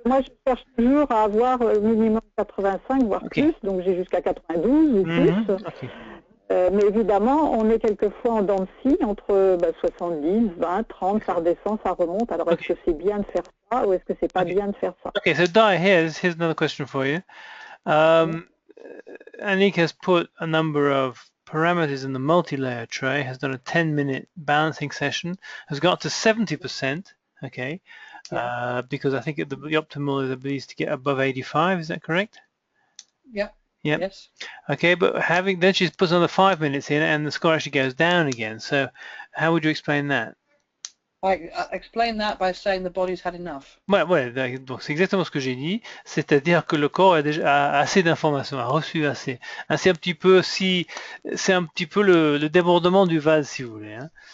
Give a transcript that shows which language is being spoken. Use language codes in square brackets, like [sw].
[fr] Moi, je cherche toujours à avoir minimum 85, voire plus, donc j'ai jusqu'à 92 ou plus. Mais évidemment, on est quelquefois en dents de scie, entre 70, 20, 30, ça redescend, ça remonte. Alors, est-ce que c'est bien de faire ça, ou est-ce que c'est pas bien de faire ça? [en] Okay, so Dai, here's another question for you. Anik has put a number of parameters in the multi-layer tray, has done a 10-minute balancing session, has got to 70%, okay, because I think the optimal is to get above 85, is that correct? Yeah. Yep. Yes. Okay, but then she's put another 5 minutes in and the score actually goes down again, so how would you explain that? I explain that by saying the body's had enough. [fr] Ouais, donc c'est exactement ce que j'ai dit, c'est-à-dire que le corps a assez d'informations, a reçu assez. Hein, c'est un petit peu le débordement du vase, si vous voulez. Hein.